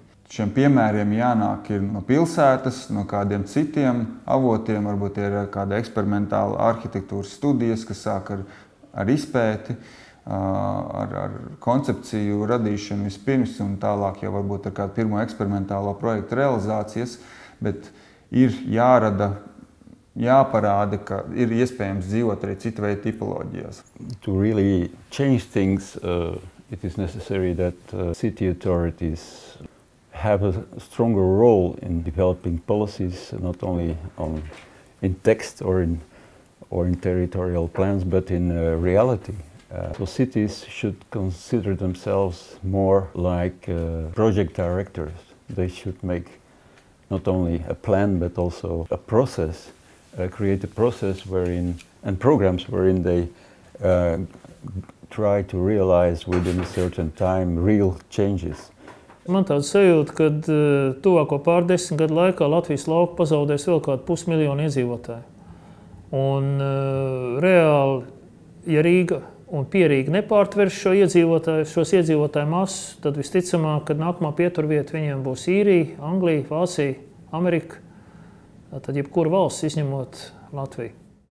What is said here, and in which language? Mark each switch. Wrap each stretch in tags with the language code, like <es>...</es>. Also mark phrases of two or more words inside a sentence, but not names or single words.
<lv>Šiem piemēriem jānāk ir no pilsētas, no kādiem citiem avotiem, varbūt ir kāda eksperimentāla arhitektūras studijas, kas sāk ar izpēti, ar koncepciju radīšanu vispirms un tālāk jau varbūt ar kādu pirmo eksperimentālo projektu realizācijas, bet ir jāparāda, ka ir iespējams dzīvot arī cita veida tipoloģijās.</lv> <en>To really change things, it is necessary that city authorities have a stronger role in developing policies, not only in text or in territorial plans, but in reality. So cities should consider themselves more like project directors. They should make not only a plan, but also a process, create a process and programs wherein they try to realize within a certain time real changes.</en> <lv>Man tāds sajūta, ka tuvāko pār 10 gadu laikā Latvijas lauku pazaudēs vēl kādu 500 000 iedzīvotāju. Un reāli, ja Rīga un Pierīga nepārtvers šos iedzīvotāju masu, tad visticamāk, kad nākamā pieturvieta viņiem būs Īrija, Anglija, Vācija, Amerika, tad jebkura valsts izņemot Latviju.</lv>